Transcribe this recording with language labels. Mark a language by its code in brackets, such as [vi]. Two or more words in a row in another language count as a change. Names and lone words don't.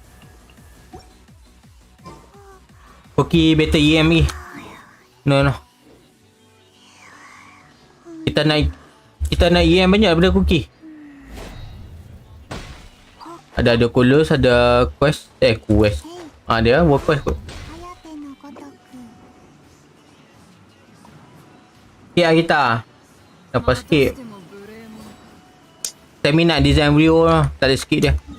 [ms] Cookie beta EM ni. No. Kita nak EM banyak daripada Cookie. Ada Coolers, ada Quest. Dia workers kot. [ja] 颯のごとく [ms] Sikit lah kita. Dapat sikit. [ja] でも無礼者 [ms] Saya minat design Rio lah. Tak ada sikit dia.